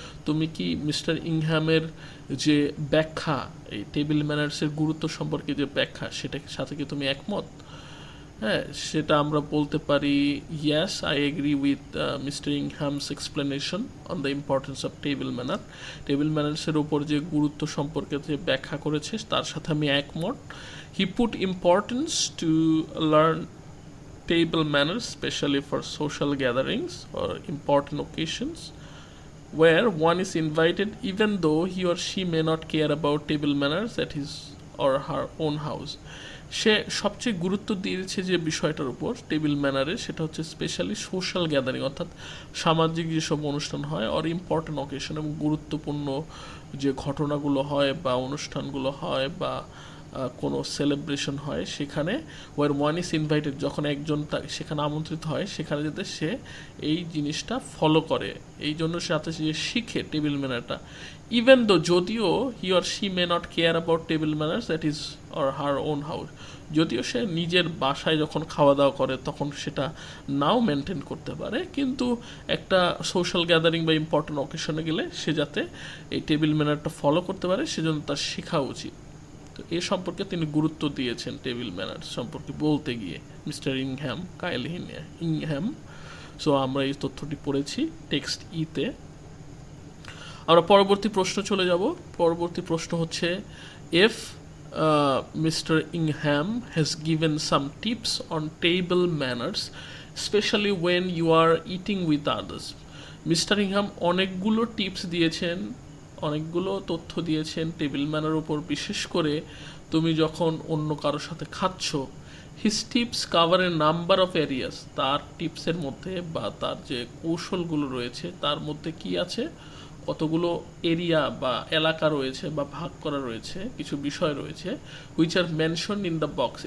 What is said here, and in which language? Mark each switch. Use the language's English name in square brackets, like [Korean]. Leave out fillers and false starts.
[Bangla] তুমি কি মিস্টার ইংহ্যামের যে ব্যাখ্যা, এই টেবিল ম্যানার্সের গুরুত্ব সম্পর্কে যে ব্যাখ্যা, সেটার সাথে কি তুমি একমত? হ্যাঁ, সেটা আমরা বলতে পারি [English] yes I agree with Mr. Ingham's explanation on the importance of table manner. [Bangla] Table ম্যানার্সের উপর যে গুরুত্ব সম্পর্কে যে ব্যাখ্যা করেছে তার সাথে আমি একমত. [English] He put importance to learn table manners especially for social gatherings or important occasions where one is invited even though he or she may not care about table manners at his or her own house. [Bangla] সে সবচেয়ে গুরুত্ব দিয়েছে যে বিষয়টার উপর table ম্যানারে, সেটা হচ্ছে specially social gathering, অর্থাৎ সামাজিক যেসব অনুষ্ঠান হয় অর ইম্পর্টেন্ট অকেশন এবং গুরুত্বপূর্ণ যে ঘটনাগুলো হয় বা অনুষ্ঠানগুলো হয় বা কোনো সেলিব্রেশন হয় সেখানে [English] where one is invited, [Bangla] যখন একজন সেখানে আমন্ত্রিত হয় সেখানে যাতে সে এই জিনিসটা ফলো করে, এই জন্য সাথে সে শিখে টেবিল ম্যানারটা, ইভেন দো যদিও [English] he or she may not care about table manners that is or her own house, [Bangla] যদিও সে নিজের বাসায় যখন খাওয়া দাওয়া করে তখন সেটা নাও মেনটেন করতে পারে, কিন্তু একটা সোশ্যাল গ্যাদারিং বা ইম্পর্টেন্ট অকেশনে গেলে সে যাতে এই টেবিল ম্যানারটা ফলো করতে পারে সেজন্য তার শেখা উচিত. তো এ সম্পর্কে তিনি গুরুত্ব দিয়েছেন টেবিল ম্যানার্স সম্পর্কে বলতে গিয়ে মিস্টার ইংহ্যাম. সো আমরা এই তথ্যটি পড়েছি টেক্সট ইতে. আমরা পরবর্তী প্রশ্ন চলে যাব. পরবর্তী প্রশ্ন হচ্ছে [English] if Mr. Ingham has given some tips on table manners especially when you are eating with others. [Bangla] Mister Ingham অনেকগুলো টিপস দিয়েছেন, অনেকগুলো তথ্য দিয়েছেন টেবিল ম্যানার উপর, বিশেষ করে তুমি যখন অন্য কারোর সাথে খাচ্ছ. [English] his tips cover a number of areas, [Bangla] তার টিপসের মধ্যে বা তার যে কৌশলগুলো রয়েছে তার মধ্যে কি আছে, কতগুলো এরিয়া বা এলাকা রয়েছে বা ভাগ করা রয়েছে, কিছু বিষয় রয়েছে [English] Which are mention in the box.